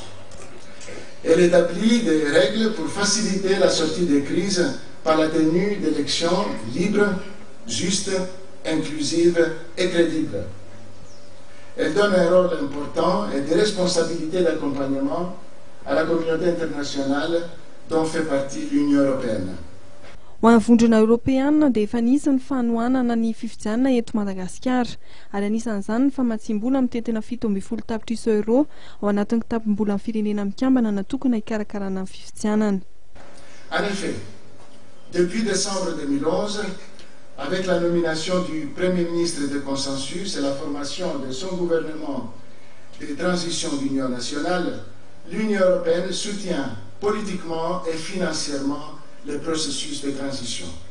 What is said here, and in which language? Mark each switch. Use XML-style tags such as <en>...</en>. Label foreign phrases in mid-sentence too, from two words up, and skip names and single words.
<fr>Elle établit des règles pour faciliter la sortie des crises par la tenue d'élections libres, justes, inclusives et crédibles. Elle donne un rôle important et des responsabilités d'accompagnement à la communauté internationale dont fait partie l'Union européenne.</fr> <mg>Ho an'ny vondrona Europeana dia efa nisy ny fanohanana ny fifidianana eto Madagasikara ary anisan'izany ny famatsim-bola amin'ny tetena 7.7 tapitrisa euro ao anatin'ny kitapom-bola amin'ny firenena mikambana natokana hikarakarana ny fifidianana.</mg> <fr>En effet, depuis décembre 2011, avec la nomination du Premier ministre de consensus et la formation de son gouvernement de transition d'union nationale, l'Union européenne soutient politiquement et financièrement le processus de transition.</fr>